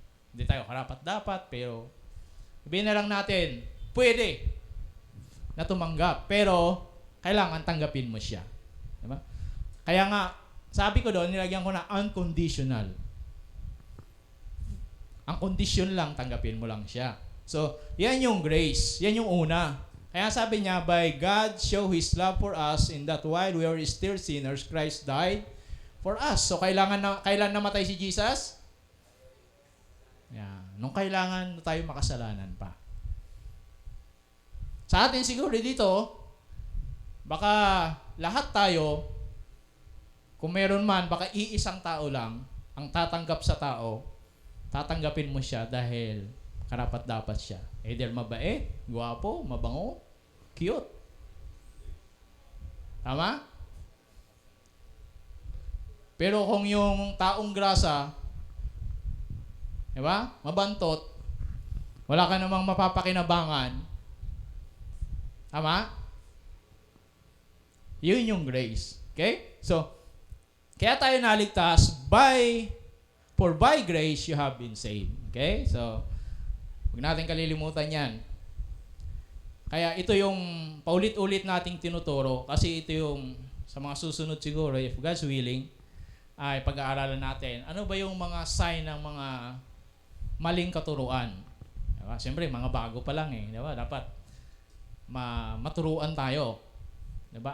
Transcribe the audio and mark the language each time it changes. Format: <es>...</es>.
<tl>Hindi tayo karapat-dapat. Pero, sabihin na lang natin, pwede na tumanggap. Pero, kailangan tanggapin mo siya. Di ba? Kaya nga, sabi ko doon, nilagyan ko na unconditional. Ang condition lang, tanggapin mo lang siya. So, yan yung grace. Yan yung una. Kaya sabi niya,</tl> <en>by God show His love for us in that while we are still sinners, Christ died for us.</en> <tl>So, kailan namatay si Jesus? Yan. Nung kailangan tayo makasalanan pa. Sa atin siguro dito, baka lahat tayo, kung meron man, baka iisang tao lang ang tatanggap sa tao, tatanggapin mo siya dahil karapat-dapat siya. Either mabait, gwapo, mabango, cute. Tama? Pero kung yung taong grasa, di ba? Mabantot, wala ka namang mapapakinabangan. Tama? Yun yung grace. Okay? So, kaya tayo naligtas</tl> <en>For by grace you have been saved.</en> <tl>Okay? So, huwag natin kalilimutan yan. Kaya ito yung paulit-ulit nating tinuturo kasi ito yung sa mga susunod siguro,</tl> <en>if God's willing,</en> <tl>ay pag-aaralan natin. Ano ba yung mga sign ng mga maling katuruan? Diba? Siyempre, mga bago pa lang Diba? Dapat maturuan tayo. Diba?</tl>